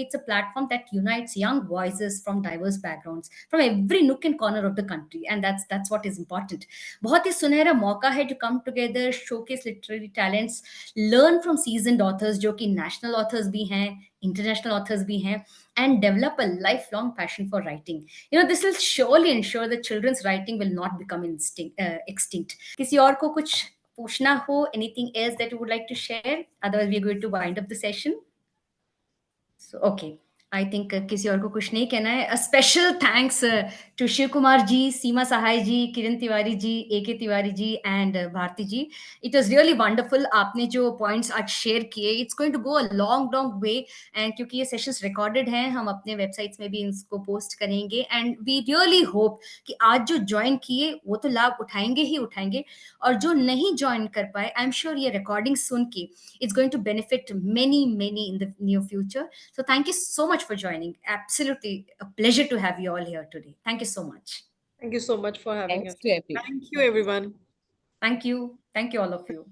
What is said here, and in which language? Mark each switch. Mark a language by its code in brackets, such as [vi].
[en] It's a platform that unites young voices from diverse backgrounds from every nook and corner of the country, and that's what is important. [hi] बहुत ही सुनहरा मौका है [en] To come together, showcase literary talents, learn from seasoned authors जो कि national authors भी हैं, इंटरनेशनल ऑथर्स भी हैं, and develop a lifelong passion for writing. This will surely ensure that children's writing will not become extinct. [hi] किसी और को कुछ पूछना हो, [en] anything else that you would like to share? Otherwise, we are going to wind up the session. So, okay. I think [hi] किसी और को कुछ नहीं कहना है. [en] A special thanks to Shiv Kumar ji, Seema Sahai ji, Kiran Tiwari ji, AK Tiwari ji, and Bharti ji. It was really wonderful. [hi] आपने जो points आज share किए, [en] it's going to go a long way. [hi] And क्योंकि ये sessions recorded हैं, हम अपने websites में भी इनको post करेंगे. [en] And we really hope [hi] कि आज जो join किए वो तो लाभ उठाएंगे ही उठाएंगे, [en] और जो नहीं join कर पाए, I'm sure ये recording सुन के it's going to benefit many in the near future. So thank you so much for joining. Absolutely a pleasure to have you all here today. Thank you so much. Thank you so much for having Thanks us. to everyone. Thank you, everyone. Thank you. Thank you, all of you.